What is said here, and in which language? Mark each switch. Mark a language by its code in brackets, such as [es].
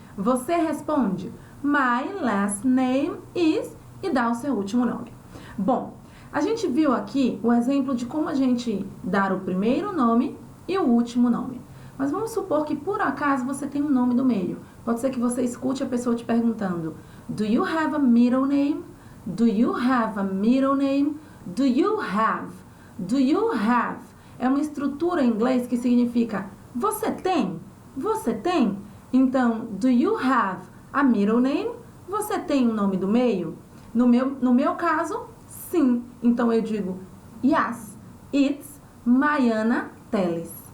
[pt] Você responde, [en] My last name is [pt] e dá o seu último nome. Bom, a gente viu aqui o exemplo de como a gente dar o primeiro nome e o último nome. Mas vamos supor que por acaso você tem um nome do meio. Pode ser que você escute a pessoa te perguntando, [en] Do you have a middle name? Do you have a middle name? Do you have? Do you have? [pt] É uma estrutura em inglês que significa você tem? Você tem? Então, [en] do you have a middle name? [pt] Você tem um nome do meio? No meu caso, sim. Então, eu digo, [en] yes, it's Maiana Teles.